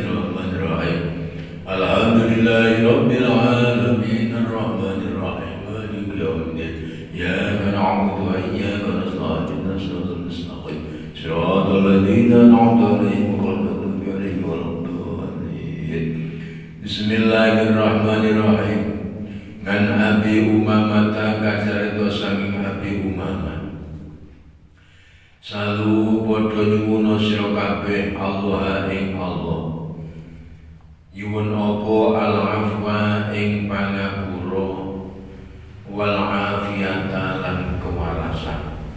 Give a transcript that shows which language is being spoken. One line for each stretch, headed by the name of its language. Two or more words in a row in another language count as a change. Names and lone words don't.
Arabic: الرحمن الرحيم الحمد لله رب العالمين الرحمن الرحيم مالك يوم الدين إياك نعبد وإياك نستعين صراط المستقيم صراط الذين أنعمت عليهم غير المغضوب عليهم ولا الضالين بسم الله الرحمن الرحيم من Abi Umamah
Javanese: kacarita saking
Arabic: Abi Umamah
Javanese: salu padha nyuwun sira kabeh Allah ing Allah nyuwun apa al-afwa ing pangapura
Arabic: والعافية
Javanese: lan kewarasan